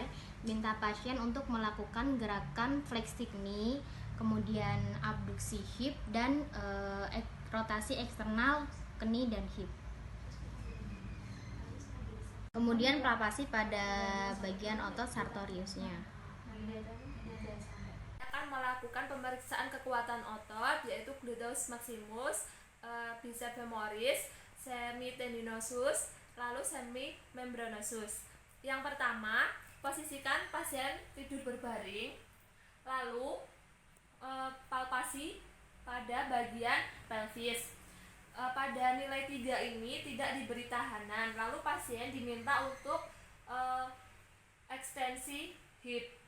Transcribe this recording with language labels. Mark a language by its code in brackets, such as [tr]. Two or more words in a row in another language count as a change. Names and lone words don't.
[id] Minta pasien untuk melakukan gerakan fleksi knie, kemudian abduksi hip dan rotasi eksternal knie dan hip. Kemudian palpasi pada bagian otot sartoriusnya. Akan melakukan pemeriksaan kekuatan otot yaitu [la] gluteus maximus, biceps femoris, semitendinosus, [id] lalu semimembranosus. Yang pertama, posisikan pasien tidur berbaring, lalu palpasi pada bagian pelvis. Pada nilai 3 ini tidak diberi tahanan, lalu pasien diminta untuk ekstensi hip.